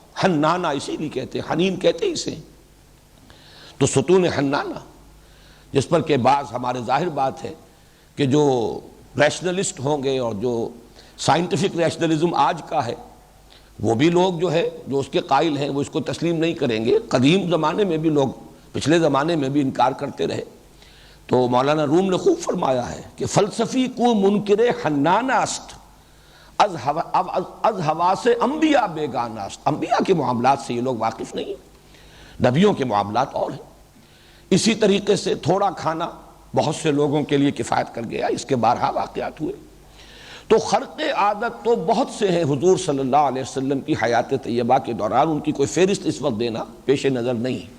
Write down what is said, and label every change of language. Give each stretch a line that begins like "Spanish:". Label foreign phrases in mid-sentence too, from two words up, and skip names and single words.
Urdu: حنانہ اسی لیے کہتے ہیں، حنین کہتے ہیں اسے۔ تو ستون حنانہ، جس پر کہ بعض ہمارے ظاہر بات ہے کہ جو ریشنلسٹ ہوں گے اور جو
English: scientific rationalism
Urdu: آج کا ہے، وہ بھی لوگ جو ہے جو اس کے قائل ہیں وہ اس کو تسلیم نہیں کریں گے۔ قدیم زمانے میں بھی لوگ پچھلے زمانے میں بھی انکار کرتے رہے۔ تو مولانا روم نے خوب فرمایا ہے کہ
Persian: فلسفی کو منکر حنانہ است، از حواس انبیاء بیگانہ است۔
Urdu: انبیاء کے معاملات سے یہ لوگ واقف نہیں ہیں، نبیوں کے معاملات اور ہیں۔ اسی طریقے سے تھوڑا کھانا بہت سے لوگوں کے لیے کفایت کر گیا، اس کے بارہا واقعات ہوئے۔ تو خرق عادت تو بہت سے ہیں حضور صلی اللہ علیہ وسلم کی حیات طیبہ کے دوران، ان کی کوئی فہرست اس وقت دینا پیش نظر نہیں ہے۔